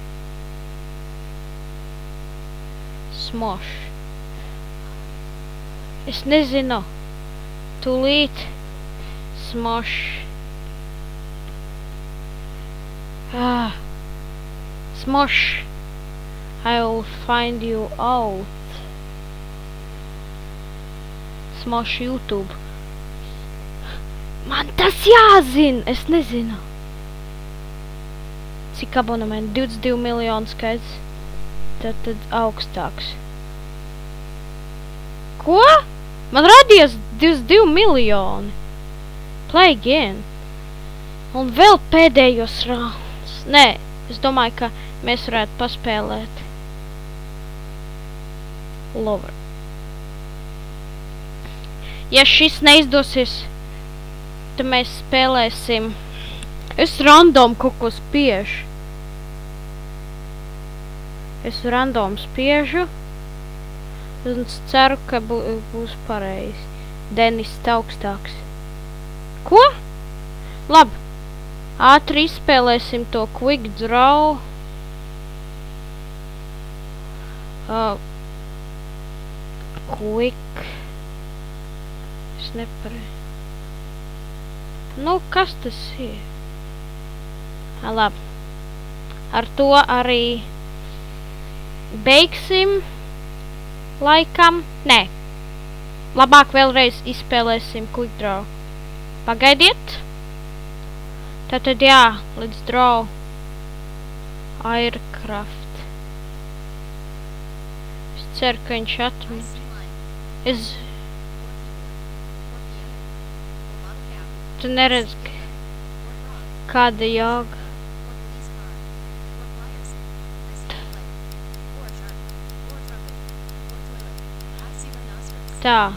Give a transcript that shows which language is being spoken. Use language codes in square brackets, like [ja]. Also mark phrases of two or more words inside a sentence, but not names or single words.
[lv] Smosh. Es nezinu. Tūlīt. Smosh. Smosh. [en] I will find you out. [lv] Smosh YouTube. Man tas jāzina. Es nezinu. Cik abonementi? 22 miljonu skaits. Tad augstāks. Ko? Man radies 22 miljoni. [en] Play again. [lv] Un vēl pēdējos rounds. Nē, es domāju, ka mēs varētu paspēlēt. Lover. Ja šis neizdosies, tad mēs spēlēsim. Es random kaut ko spiežu. Es random spiežu. Un es ceru, ka būs pareizi. Denis augstāks. Ko? Labi. Ātri izspēlēsim to [en] quick draw. [lv] Quick. Es nepareizi. Nu, kas tas ir? Labi. Ar to arī beigsim laikam. Nē. Labāk vēlreiz izspēlēsim [en] quick draw. [lv] Pagaidiet. Tātad jā, [en] let's draw aircraft. [lv] Es ceru, ka viņš atmet. Tu neredz, kāda joga. Tā.